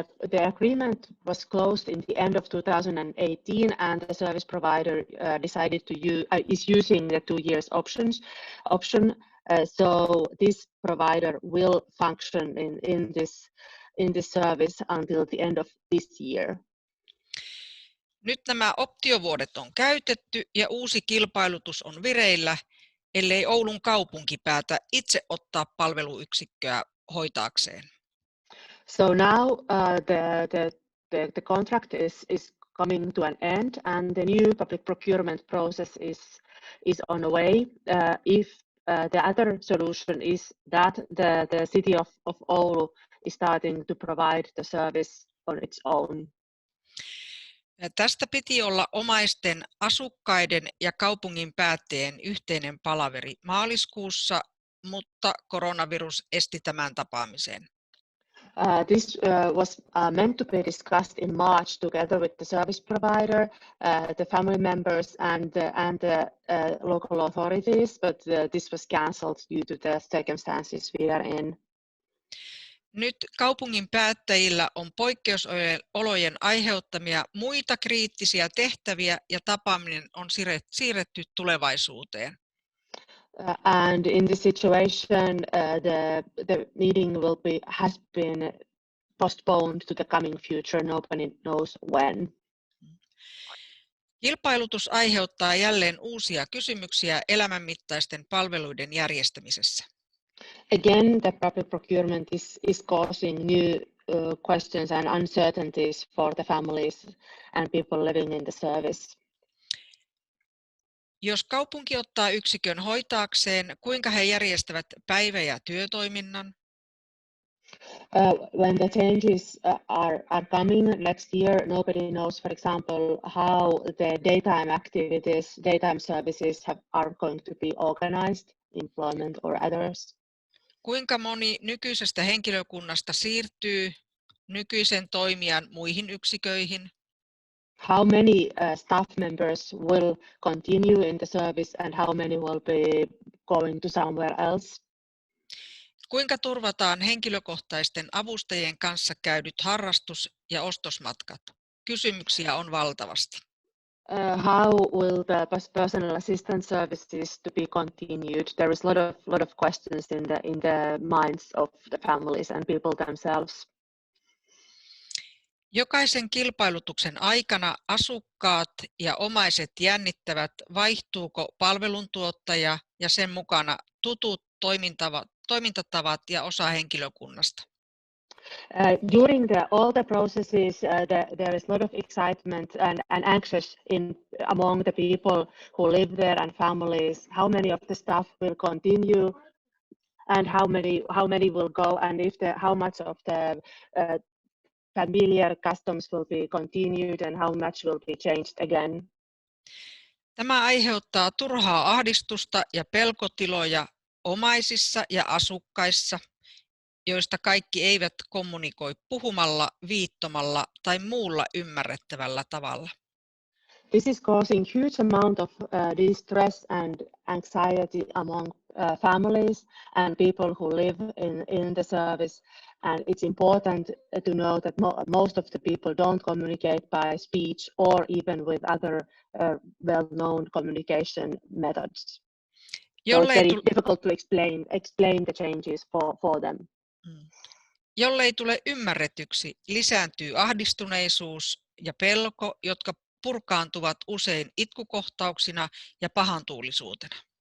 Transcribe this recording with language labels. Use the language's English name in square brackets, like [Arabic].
[English] The agreement was closed in the end of 2018, and the service provider decided to is using the 2 years option. So this provider will function in this service until the end of this year. [Finnish] Nyt nämä optiovuodet on käytetty ja uusi kilpailutus on vireillä, ellei Oulun kaupunki päätä itse ottaa palveluyksikköä hoitaakseen. [English] So now the contract is coming to an end, and the new public procurement process is on the way. If the other solution is that the city of Oulu is starting to provide the service on its own. [Finnish] Tästä piti olla omaisten, asukkaiden ja kaupungin päättäjien yhteinen palaveri maaliskuussa, mutta koronavirus esti tämän tapaamisen. [English] This was meant to be discussed in March together with the service provider, the family members and the local authorities, but this was cancelled due to the circumstances we are in. [Finnish] Nyt kaupungin päättäjillä on poikkeusolojen aiheuttamia muita kriittisiä tehtäviä ja tapaaminen on siirretty tulevaisuuteen. [English] And in this situation, the meeting has been postponed to the coming future. Nobody knows when. [Finnish] Kilpailutus aiheuttaa jälleen uusia kysymyksiä elämänmittaisten palveluiden järjestämisessä. [English] Again, the public procurement is causing new questions and uncertainties for the families and people living in the service. [Finnish] Jos kaupunki ottaa yksikön hoitaakseen, kuinka he järjestävät päivä- ja työtoiminnan? [English] When the changes are coming next year, nobody knows, for example, how the daytime activities, daytime services are going to be organized, employment or others. [Finnish] Kuinka moni nykyisestä henkilökunnasta siirtyy nykyisen toimijan muihin yksiköihin? [English] How many staff members will continue in the service and how many will be going to somewhere else? [Finnish] Kuinka turvataan henkilökohtaisten avustajien kanssa käydyt harrastus- ja ostosmatkat? Kysymyksiä on valtavasti. [English] How will the personal assistance services to be continued? There is a lot of questions in the minds of the families and people themselves. [Finnish] Jokaisen kilpailutuksen aikana asukkaat ja omaiset jännittävät, vaihtuuko palveluntuottaja ja sen mukana tutut toimintatavat ja osa henkilökunnasta. [English] During all the processes, there is a lot of excitement and anxious among the people who live there and families. How many of the staff will continue, and how many will go, and how much of the familiar customs will be continued, and how much will be changed again. [Finnish] Tämä aiheuttaa turhaa ahdistusta ja pelkotiloja omaisissa ja asukkaissa, joista kaikki eivät kommunikoi puhumalla, viittomalla tai muulla ymmärrettävällä tavalla. [English] This is causing huge amount of distress and anxiety among families and people who live in the service. And it's important to know that most of the people don't communicate by speech or even with other well-known communication methods. So it's very difficult to explain the changes for them. [Finnish] Jollei tule ymmärretyksi, lisääntyy ahdistuneisuus ja pelko, jotka purkaantuvat usein itkukohtauksina ja pahantuulisuutena.